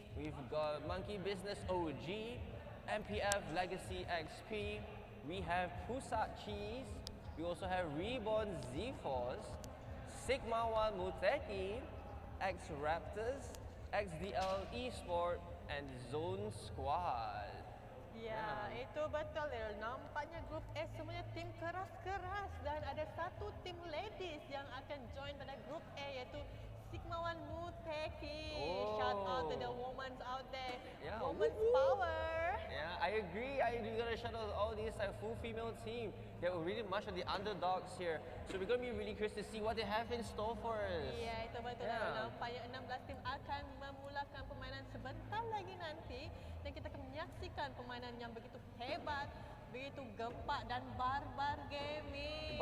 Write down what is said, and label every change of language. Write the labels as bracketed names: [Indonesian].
[English] We've got Monkey Business OG. MPF Legacy XP. We have Pusat Cheese. We also have Reborn Z-Force, Sigma 1 Muteki, X Raptors, XDL Esport, and Zone Squad. [Malay] Ya, itu betul Daryl. Nampaknya grup A semuanya tim keras-keras dan ada satu tim ladies yang akan join pada grup A iaitu Sigma One Muteki. [English] Shout out to the women out there. Yeah, Women's woohoo. power. Yeah, I agree. I agree. We're gonna shout out all these full female team. They're really much of the underdogs here. So we're gonna be really curious to see what they have in store for us. [Malay] Ya, itu betul [English] Yeah. [Malay] Daryl. Nampaknya 16 tim akan memulakan permainan sebentar lagi nanti dan kita akan menyaksikan permainan yang begitu hebat, begitu gempak dan barbar gaming.